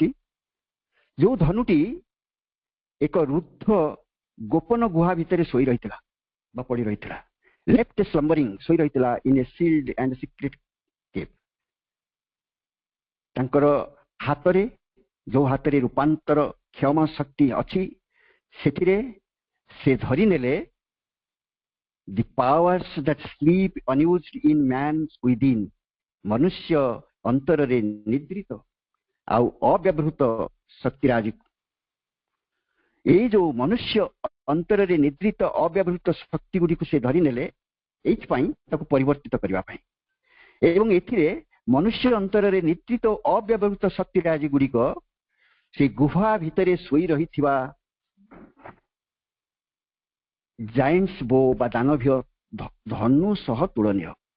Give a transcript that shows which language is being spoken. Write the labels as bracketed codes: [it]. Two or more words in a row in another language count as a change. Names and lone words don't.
[or] ଯୋଉ ଧନୁଟି ଏକ ରୁଦ୍ଧ ଗୋପନ ଗୁହା ଭିତରେ ଶୋଇ ରହିଥିଲା ବା ପଡି ରହିଥିଲା, [en] left slumbering, [or] ଶୋଇ ରହିଥିଲା [en] in a sealed and secret cave. [or] ତାଙ୍କର ହାତରେ, ଯୋଉ ହାତରେ ରୂପାନ୍ତର କ୍ଷମ ଶକ୍ତି ଅଛି, ସେଥିରେ ସେ ଧରି ନେଲେ [en] the powers that sleep unused in man's within, [or] ମନୁଷ୍ୟ ଅନ୍ତରରେ ନିଦ୍ରିତ ଆଉ ଅବ୍ୟବହୃତ ଶକ୍ତିରାଜିକୁ। ଏଇ ଯୋଉ ମନୁଷ୍ୟ ଅନ୍ତରରେ ନିଦ୍ରିତ ଅବ୍ୟବହୃତ ଶକ୍ତି ଗୁଡ଼ିକୁ ସେ ଧରି ନେଲେ ଏଇଥିପାଇଁ ତାକୁ ପରିବର୍ତ୍ତିତ କରିବା ପାଇଁ। ଏବଂ ଏଥିରେ ମନୁଷ୍ୟ ଅନ୍ତରରେ ନିଦ୍ରିତ ଅବ୍ୟବହୃତ ଶକ୍ତିରାଜି ଗୁଡ଼ିକ ସେ ଗୁହା ଭିତରେ ଶୋଇ ରହିଥିବା [en] giant's bow [or] ବା ଦାନବୀୟ ଧନୁ ସହ ତୁଳନୀୟ।